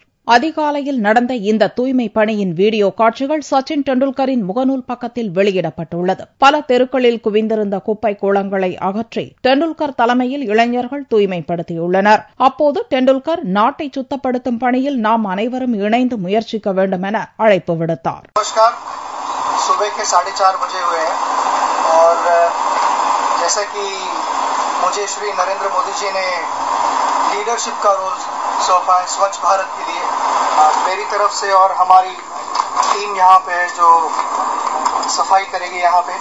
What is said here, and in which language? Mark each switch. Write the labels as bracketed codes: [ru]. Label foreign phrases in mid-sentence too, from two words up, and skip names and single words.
[ta] அதிகாலையில் நடந்த இந்த தூய்மை பணியின் வீடியோ காட்சிகள் சச்சின் டெண்டுல்கரின் முகநூல் பக்கத்தில் வெளியிடப்பட்டுள்ளது. பல தெருக்களில் குவிந்திருந்த குப்பை கூளங்களை அகற்றி டெண்டுல்கர் தலைமையில் இளைஞர்கள் தூய்மைப்படுத்தியுள்ளனர். அப்போது டெண்டுல்கர் நாட்டை சுத்தப்படுத்தும் பணியில் நாம் அனைவரும் இணைந்து முயற்சிக்க வேண்டும் என அழைப்பு விடுத்தார். [hi] सुबह के 4:30 बजे हुए हैं और जैसा कि मुझे श्री नरेंद्र मोदी जी ने लीडरशिप का रोल सौंपा है स्वच्छ भारत के लिए, मेरी तरफ से और हमारी टीम यहाँ पे है जो सफाई करेगी यहाँ पे।